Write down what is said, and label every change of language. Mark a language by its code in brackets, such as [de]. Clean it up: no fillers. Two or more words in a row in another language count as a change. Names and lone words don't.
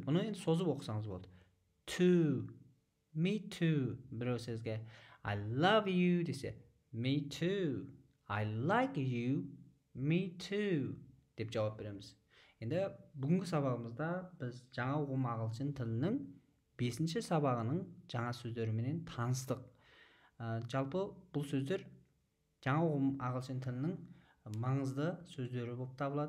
[kk] Бұны енді созып оқысаңыз болады. [en] To. Me too. [kk] Біреу сізге [en] I love you [kk] десе [en] me too. I like you. Me too. [kk] деп жауап береміз. Енді бүгінгі сабағымызда біз жаңа ұғым ағылшын тілінің 5-ші сабағының жаңа сөздерімен таныстық. Жалпы бұл сөздер жаңа ұғым ағылшын тілінің маңызды сөздері болып табылады.